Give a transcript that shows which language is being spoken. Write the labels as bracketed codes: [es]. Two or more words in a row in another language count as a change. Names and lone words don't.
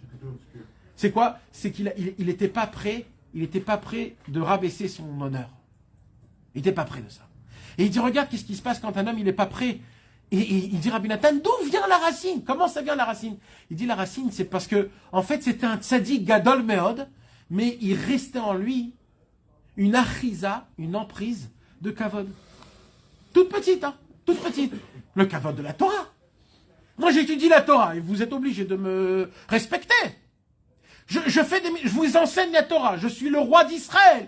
[fr] C'est quoi? C'est qu'il n'était pas prêt, de rabaisser son honneur. Il n'était pas prêt de ça. Et il dit, regarde, qu'est-ce qui se passe quand un homme, il n'est pas prêt? Et il dit, Rabbi Nathan, d'où vient la racine? Comment ça vient la racine? Il dit, la racine, c'est parce que, en fait, c'était un [he] צדיק גדול מאוד, [fr] mais il restait en lui une achiza, une emprise de kavod. Toute petite, toute petite. Le kavod de la Torah. Moi, j'étudie la Torah, et vous êtes obligés de me respecter. Je vous enseigne la Torah, je suis le roi d'Israël.